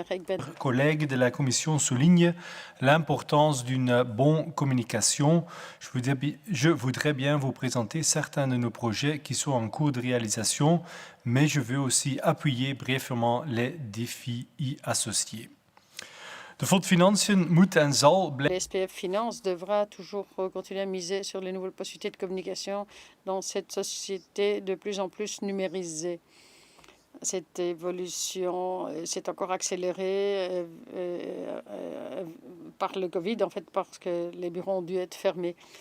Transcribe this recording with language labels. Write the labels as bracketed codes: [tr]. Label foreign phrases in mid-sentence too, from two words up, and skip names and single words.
[fr] Collègues de la Commission soulignent l'importance d'une bonne communication. Je voudrais bien vous présenter certains de nos projets qui sont en cours de réalisation, mais je veux aussi appuyer brièvement les défis y associés. [nl] De Fonds de Financiën moet en zal blijven. [fr] Le SPF Finance devra toujours continuer à miser sur les nouvelles possibilités de communication dans cette société de plus en plus numérisée. Cette évolution s'est encore accélérée par le Covid, en fait, parce que les bureaux ont dû être fermés.